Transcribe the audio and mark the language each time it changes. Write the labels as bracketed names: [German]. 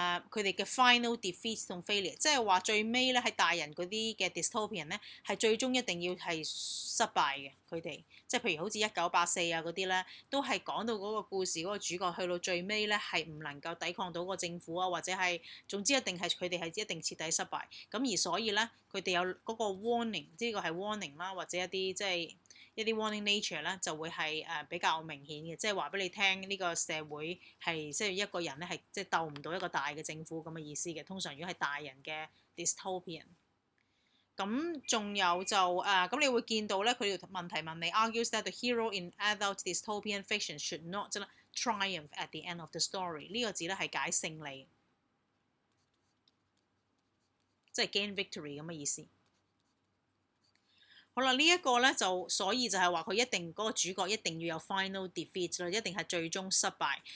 [Cantonese] 佢哋嘅 final defeat 同 failure， 即係話最尾咧喺大人嗰啲嘅 dystopian 咧係最終一定要係失敗嘅，佢哋即係譬如好似1984啊嗰啲咧，都係講到嗰個故事嗰個主角去到最尾咧係唔能夠抵抗到個政府啊，或者係總之一定係佢哋係一定徹底失敗。咁而所以咧佢哋有嗰個 warning， 呢個係 warning 啦，或者一啲即係一啲 warning nature 咧就會係比較明顯嘅，即係話俾你聽呢個社會係即係一個人咧係即係鬥唔到一個大嘅政府咁嘅意思嘅。通常如果係大人嘅 dystopian， 咁仲有就咁你會見到咧佢條問題問你 [English] argues that the hero in adult dystopian fiction should not triumph at the end of the story。 [Cantonese] 呢個字咧係解勝利，即係 gain victory 咁嘅意思。好啦，呢一個咧就所以就係話佢一定嗰個主角一定要有 final defeat 啦，一定係最終失敗。